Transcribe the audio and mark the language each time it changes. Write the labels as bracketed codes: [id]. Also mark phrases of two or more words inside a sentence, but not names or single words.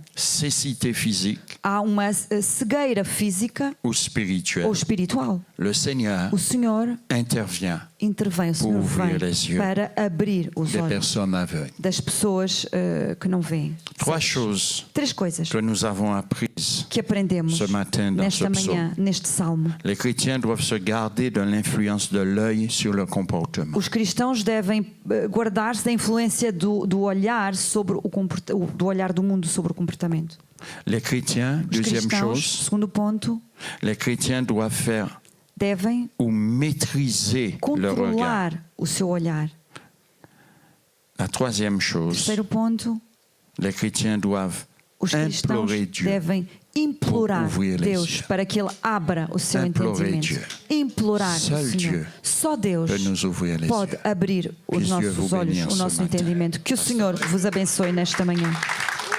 [fr] cécité physique [pt] há uma cegueira física [fr] ou [pt] ou [fr] spirituelle, [pt] espiritual, [fr] le Seigneur [pt] o Senhor [fr] intervient [pt] intervém, o Senhor [fr] ouvrir les [pt] vem [fr] yeux [pt] para abrir os [fr] des [pt] olhos [fr] personnes aveugles. [pt] das pessoas que não veem. [fr] Trois choses [pt] Três coisas [fr] que nous avons apprises. [pt] que aprendemos [fr] Ce matin dans [pt] nesta [fr] ce [pt] manhã, [fr] psaume. [pt] neste salmo. [fr] Les chrétiens doivent se garder de l'influence de l'œil sur le comportement. [pt] Os cristãos devem guardar-se da influência do olhar sobre do olhar do mundo sobre o comportamento. [fr] Les chrétiens, [pt] Os [fr] deuxième [pt] cristãos, [fr] chose, [pt] segundo ponto, [fr] les chrétiens doivent faire [pt] devem [fr] ou maîtriser leur regard. [pt] controlar o seu olhar. [fr] La troisième chose, [pt] Terceiro ponto, [fr] les chrétiens doivent [pt] os cristãos [fr] implorer Dieu. [pt] devem implorar [fr] pour ouvrir les [pt] Deus [fr] yeux. [pt] para que Ele abra o seu [fr] Implorer [pt] entendimento. [fr] Dieu. [pt] Implorar o [fr] Seul [pt] Senhor. [fr] Dieu [pt] Só Deus [fr] peut nous ouvrir les [pt] pode [fr] yeux. [pt] abrir os [fr] Puisse Dieu [pt] nossos [fr] vous [pt] olhos, [fr] bénir [pt] o [fr] ce [pt] nosso [fr] matin. [pt] entendimento. Que o Senhor vos abençoe nesta manhã.